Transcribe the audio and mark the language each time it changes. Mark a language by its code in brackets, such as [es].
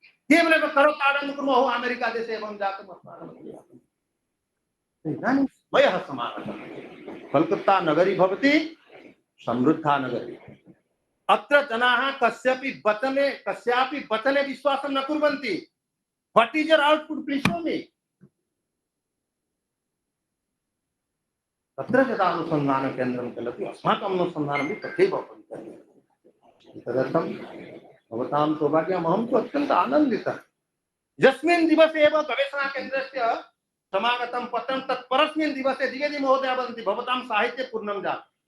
[sa] केवलं करोताडनं कुर्मः अमेरिका देशे एवं जातम् अस्माकम्। इदानीं वयः समागतः। कलकत्ता नगरी भवति समृद्धा नगरी, अत्र जनाः कस्यापि वचने विश्वासं न कुर्वन्ति। [en] What is your output, please show me. [sa] तत्र यदा अनुसन्धानकेन्द्रं चलति अस्माकम् अनुसन्धानमपि तथैव भवति। तदर्थं भवतां सौभाग्यम्, अहं तु अत्यन्त आनन्दितः। यस्मिन् दिवसे एव गवेषणाकेन्द्रस्य समागतं पत्रं तत्परस्मिन् दिवसे द्विवेदी महोदय वदन्ति भवतां साहित्ये पूर्णं जातम्।